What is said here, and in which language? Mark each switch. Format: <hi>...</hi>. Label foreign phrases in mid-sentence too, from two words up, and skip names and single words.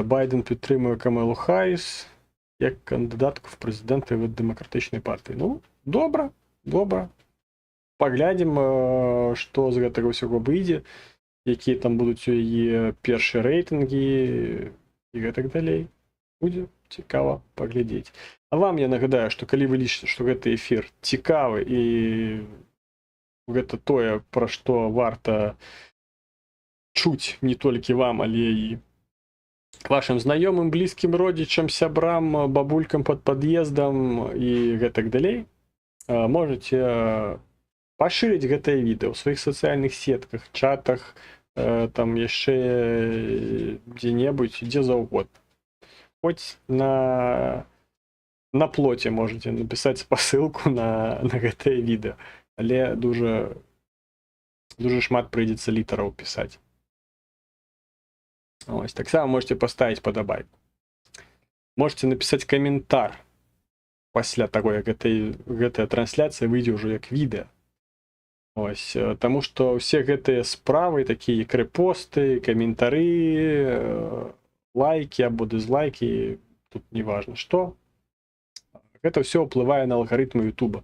<uk>Байден підтримує Камелу Харріс як кандидатку в президенти від Демократичної партії. Ну, добре. Поглядимо, що з гэтага всього вийде, які там будуть її перші рейтинги</uk> <be>і гэтак далей.</be> <uk>Буде цікаво поглядеть. А вам я нагадаю, що коли ви лічите, що</uk> <be>гэты ефір цікавы і гэта тое, пра што варта чуць не толькі вам, але і вашим знаёмым, блізкім родзічам, сябрам, бабулькам пад пад'ездам і гэтак далей, можете пашырыць гэтае відэо ў сваіх сацыяльных сетках, чатах, там яшчэ дзе-небудзь, дзе заўгодна. Хоць на плоце можете напісаць спасылку на гэтае відэо,</be> <uk>але дуже</uk> <be>шмат прыйдзецца літараў пісаць.</be> <uk>Ось, так само можете поставить подобайку.</uk> <ru>Можете написать комментар</ru> <be>пасля того, як гэтая трансляцыя выйдзе ўжо як відэа. Ось, таму што ўсе гэтыя справы, такія як рэпосты, каментары, лайки або дызлайки, тут не важно што, гэта ўсё ўплывае на алгарытмы Ютуба.</be>